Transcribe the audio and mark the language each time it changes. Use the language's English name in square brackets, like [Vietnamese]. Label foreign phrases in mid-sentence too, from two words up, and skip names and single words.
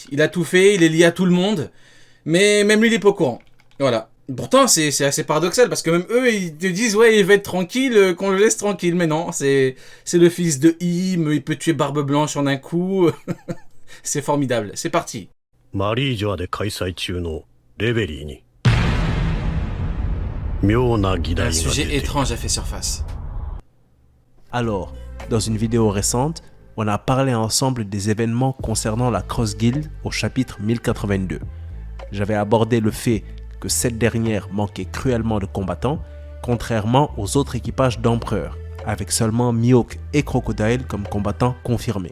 [French] Il a tout fait, il est lié à tout le monde, mais même lui il est pas au courant. Voilà. Pourtant c'est assez paradoxal parce que même eux ils te disent ouais il va être tranquille, qu'on le laisse tranquille, mais non, c'est le fils de Im, il peut tuer Barbe Blanche en un coup. C'est formidable, c'est parti. [Japanese] マリージョアで開催中のレベリーに妙な議題 [French] Un [Japanese] が出 [French] sujet [Japanese] ている [French] étrange a fait surface. Alors, dans une vidéo récente, on a parlé ensemble des événements concernant la Cross Guild au chapitre 1082. J'avais abordé le fait que cette dernière manquait cruellement de combattants, contrairement aux autres équipages d'empereurs, avec seulement Mihawk et Crocodile comme combattants confirmés.